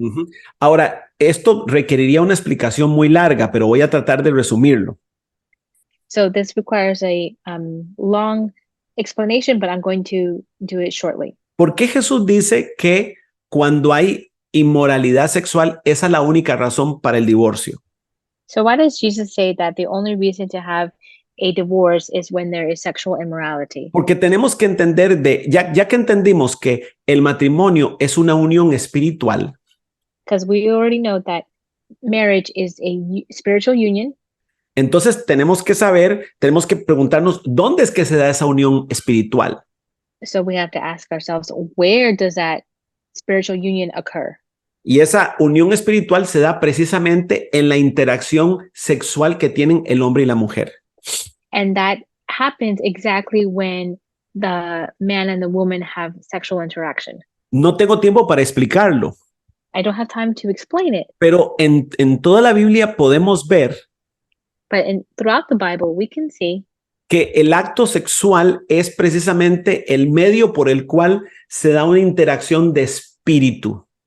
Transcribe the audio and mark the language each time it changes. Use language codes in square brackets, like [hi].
[es] Ujú. Ahora, esto requeriría una explicación muy larga, pero voy a tratar de resumirlo. [en] So this requires a long explanation, but I'm going to do it shortly. [es] ¿Por qué Jesús dice que cuando hay inmoralidad sexual, esa es la única razón para el divorcio? [en] So why does Jesus say that the only reason to have a divorce is when there is sexual immorality? [es] Porque tenemos que entender ya que entendimos que el matrimonio es una unión espiritual, [en] Because we already know that marriage is a spiritual union. [es] entonces tenemos que preguntarnos dónde es que se da esa unión espiritual. [en] So we have to ask ourselves, where does that spiritual union occur? [es] Y esa unión espiritual se da precisamente en la interacción sexual que tienen el hombre y la mujer. [en] And that happens exactly when the man and the woman have sexual interaction. [es] No tengo tiempo para explicarlo, [en] I don't have time to explain it, [es] pero en toda la Biblia podemos ver [en] but throughout the Bible, we can see [es] que el acto sexual es precisamente el medio por el cual se da una interacción de espíritu.